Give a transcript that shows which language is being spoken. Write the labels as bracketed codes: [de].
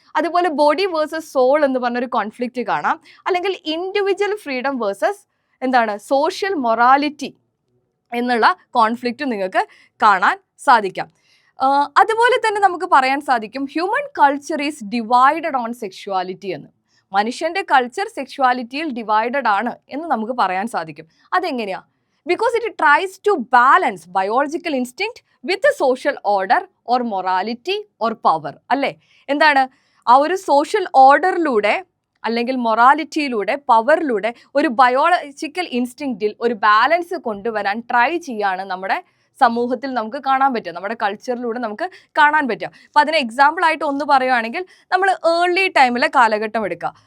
[ml] അതുപോലെ body versus soul എന്ന് പറഞ്ഞൊരു കോൺഫ്ലിക്റ്റ് കാണാം, അല്ലെങ്കിൽ ഇൻഡിവിജ്വൽ ഫ്രീഡം വേഴ്സസ് എന്താണ് സോഷ്യൽ മൊറാലിറ്റി എന്നുള്ള കോൺഫ്ലിക്റ്റ് നിങ്ങൾക്ക് കാണാൻ സാധിക്കാം. അതുപോലെ തന്നെ നമുക്ക് പറയാൻ സാധിക്കും [en] human culture is divided on sexuality [ml] എന്ന്. മനുഷ്യൻ്റെ കൾച്ചർ സെക്ഷുവാലിറ്റിയിൽ ഡിവൈഡഡ് ആണ് എന്ന് നമുക്ക് പറയാൻ സാധിക്കും. അതെങ്ങനെയാ? [en] because it tries to balance biological instinct with the social order or morality or power, അല്ലേ? [ml] എന്താണ് ആ ഒരു സോഷ്യൽ ഓർഡറിലൂടെ അല്ലെങ്കിൽ മൊറാലിറ്റിയിലൂടെ, പവറിലൂടെ ഒരു ബയോളജിക്കൽ ഇൻസ്റ്റിങ്ക്റ്റിൽ ഒരു ബാലൻസ് കൊണ്ടുവരാൻ ട്രൈ ചെയ്യാണ് നമ്മുടെ സമൂഹത്തിൽ നമുക്ക് കാണാൻ പറ്റുക, നമ്മുടെ കൾച്ചറിലൂടെ നമുക്ക് കാണാൻ പറ്റുക. അപ്പോൾ അതിന് എക്സാമ്പിൾ ആയിട്ട് ഒന്ന് പറയുകയാണെങ്കിൽ നമ്മൾ ഏർലി ടൈമിലെ കാലഘട്ടം എടുക്കുക.